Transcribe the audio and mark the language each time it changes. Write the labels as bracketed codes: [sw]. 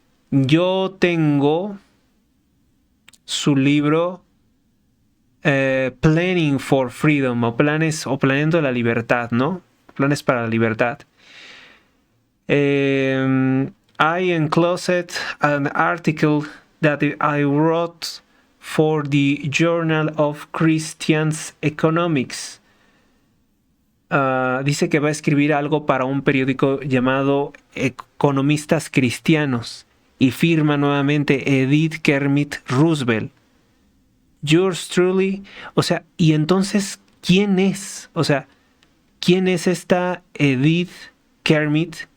[es] Yo tengo su libro Planning for Freedom, o planeando la libertad, ¿no? Planes para la libertad. [en] I enclosed an article that I wrote for the Journal of Christian Economics. [es] Dice que va a escribir algo para un periódico llamado Economistas Cristianos, y firma nuevamente Edith Kermit Roosevelt. [en] Yours truly. [es] O sea, y entonces, ¿quién es? O sea, ¿quién es esta Edith Kermit?